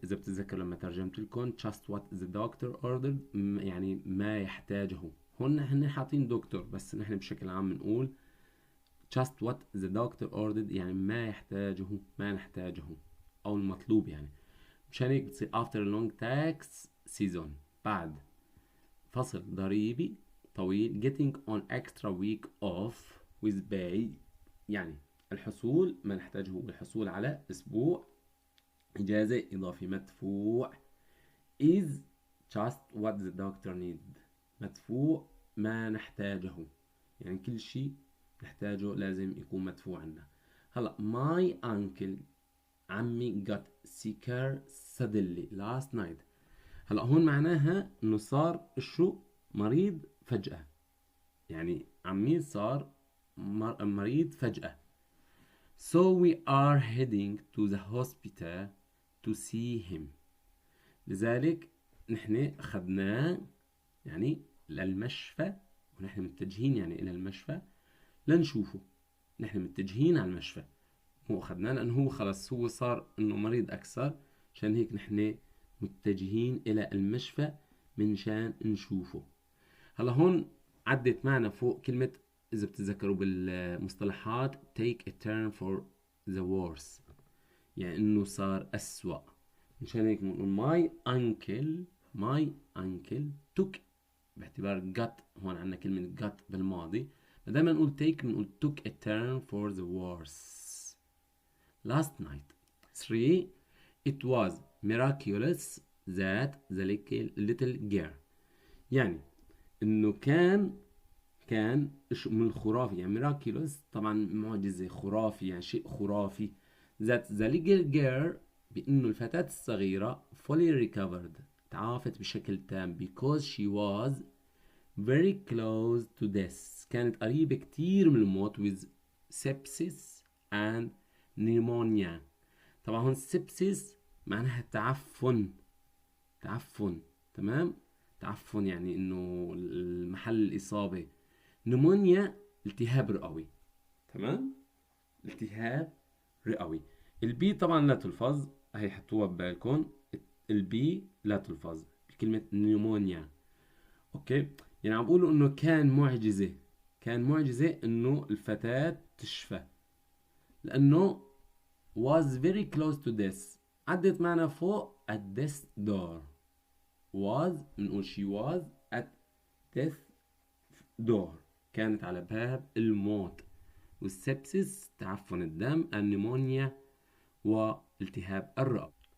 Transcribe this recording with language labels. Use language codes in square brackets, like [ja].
[ar] اذا بتتذكر لما ترجمت لكم [en] just what the doctor ordered، [ar] يعني ما يحتاجه. هون نحن حاطين دكتور، بس نحن بشكل عام بنقول [en] just what the doctor ordered، [ar] يعني ما يحتاجه، ما نحتاجه، او المطلوب يعني. مشان هيك بتصير [en] after a long tax season، [ar] بعد فصل ضريبي طويل. [en] getting on extra week off with pay، يعني [ar] الحصول ما نحتاجه هو الحصول على أسبوع إجازة إضافي مدفوع [en] is just what the doctor need. [ar] مدفوع ما نحتاجه، يعني كل شيء نحتاجه لازم يكون مدفوع عنا. هلا [en] my uncle عمي got sicker suddenly last night. [ar] هلا هون معناها انه صار شو مريض فجأة، يعني عمي صار مريض فجأة. [en] So we are heading to the hospital to see him. [ar] لذلك نحن أخذناه يعني للمشفى، ونحن متجهين يعني إلى المشفى لنشوفه. نحن متجهين على المشفى، هو أخذناه لأنه هو خلص هو صار إنه مريض أكثر، عشان هيك نحن متجهين إلى المشفى منشان نشوفه. هلا هون عدت معنا فوق كلمة، إذا بتتذكروا بالمصطلحات [en] take a turn for the worse، [ar] يعني إنه صار أسوأ. مشان هيك بنقول [en] my uncle took، [ar] باعتبار got هون عندنا كلمة got بالماضي، فدايما نقول take بنقول [en] took a turn for the worse last night. 3. It was miraculous that the little girl، [ar] يعني انه كان من الخرافي، يعني miraculous طبعا معجزة، خرافي يعني شيء خرافي. [en] that the little girl [ar] بانه الفتاة الصغيرة [en] fully recovered [ar] تعافت بشكل تام [en] because she was very close to death، [ar] كانت قريبة كتير من الموت [en] with sepsis and pneumonia. [ar] طبعا هون sepsis معناها تعفن، تمام، تعفن يعني انه المحل الاصابة. نمونيا التهاب رئوي، تمام، التهاب رئوي. البي طبعا لا تلفظ، هي حطوها ببالكم، البي لا تلفظ بكلمة نيمونيا. اوكي، يعني عم بقولوا انه كان معجزة انه الفتاة تشفى، لانه [en] was very close to death. [ar] عدت معنا فوق [en] at death door. [ar] was بنقول [en] she was at death door، [ar] كانت على باب الموت. والسبسس تعفن الدم، النمونيا والتهاب الرئة.